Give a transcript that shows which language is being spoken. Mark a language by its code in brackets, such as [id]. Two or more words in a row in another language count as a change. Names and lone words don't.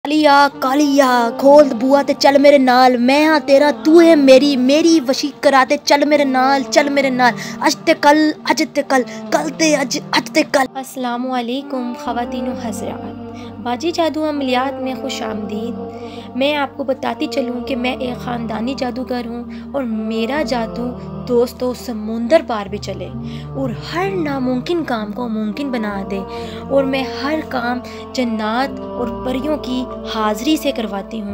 [pa] ਕਾਲਿਆ ਕਾਲਿਆ ਖੋਲ ਬੂਹਾ ਤੇ ਚੱਲ ਮੇਰੇ ਨਾਲ, ਮੈਂ ਹਾਂ ਤੇਰਾ ਤੂੰ ਹੈ ਮੇਰੀ, ਮੇਰੀ ਵਸ਼ੀ ਕਰਾਤੇ ਚੱਲ ਮੇਰੇ ਨਾਲ, ਚੱਲ ਮੇਰੇ ਨਾਲ, ਅੱਜ ਤੇ ਕੱਲ੍ਹ, ਅੱਜ ਤੇ ਕੱਲ੍ਹ, ਕੱਲ੍ਹ ਤੇ ਅੱਜ, ਅੱਜ ਤੇ ਕੱਲ੍ਹ। [ur] السلام علیکم خواتین و حضرات, باجی جادو عملیات میں خوش آمدید. میں آپ کو بتاتی چلوں کہ میں ایک خاندانی جادوگر ہوں اور میرا جادو دوستوں سمندر پار بھی چلے اور ہر ناممکن کام کو ممکن بنا دے. اور میں ہر کام جنات اور پریوں کی حاضری سے کرواتی ہوں.